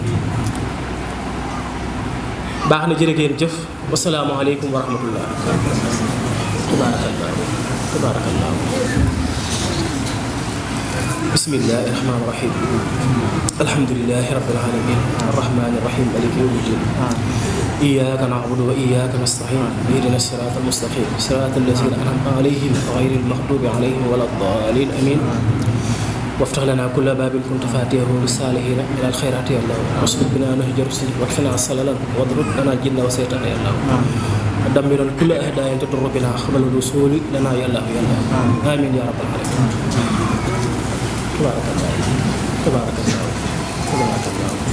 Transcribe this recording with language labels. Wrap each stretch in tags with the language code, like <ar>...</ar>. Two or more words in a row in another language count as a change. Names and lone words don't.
<wo>baax na jërë ngeen jëf</wo> <ar>وسلام عليكم ورحمة الله تبارك الله بسم الله الرحمن الرحيم الحمد لله رب العالمين الرحمن الرحيم مالك يوم الدين إياك نعبد وإياك نستعين اهدنا الصراط المستقيم صراط الذين أنعمت عليهم غير المغضوب عليهم ولا الضالين آمين وافتح لنا كل باب كنت فاتحه للصالحين من الخيرات يا الله واسلك بنا نهج رسلك واكفنا السللا واضرب لنا الجن والشيطان يا الله ودمر كل اهداء تضر بنا قبل الوصول لنا يا الله يا الله امين يا رب العالمين تبارك الله تبارك الله تبارك الله</ar>